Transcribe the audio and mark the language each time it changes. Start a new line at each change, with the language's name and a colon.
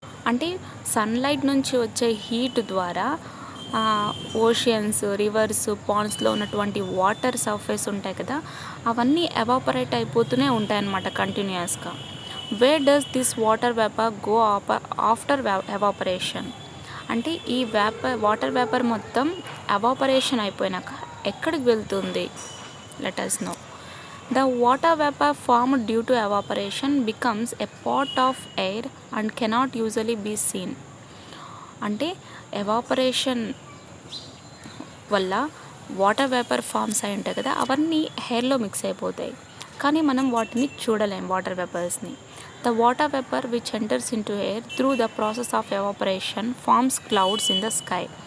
Telugu: అంటే సన్లైట్ నుంచి వచ్చే హీట్ ద్వారా ఓషియన్స్, రివర్స్, పాండ్స్లో ఉన్నటువంటి వాటర్ సర్ఫేస్ ఉంటాయి కదా, అవన్నీ ఎవాపరేట్ అయిపోతూనే ఉంటాయి అన్నమాట కంటిన్యూస్గా.
English: Where does this water vapour go after evaporation?
Telugu: అంటే ఈ వాటర్ వేపర్ మొత్తం ఎవాపరేషన్ అయిపోయినాక ఎక్కడికి వెళ్తుంది?
English: Let us know. The water vapor formed due to evaporation becomes a part of air and cannot usually be seen.
Telugu: అంటే evaporation వల్ల water vapour forms అయి ఉంటాయి కదా, అవన్నీ హెయిర్లో మిక్స్ అయిపోతాయి, కానీ మనం వాటిని చూడలేం water వేపర్స్ని.
English: The water vapour which enters into air through the process of evaporation forms clouds in the sky.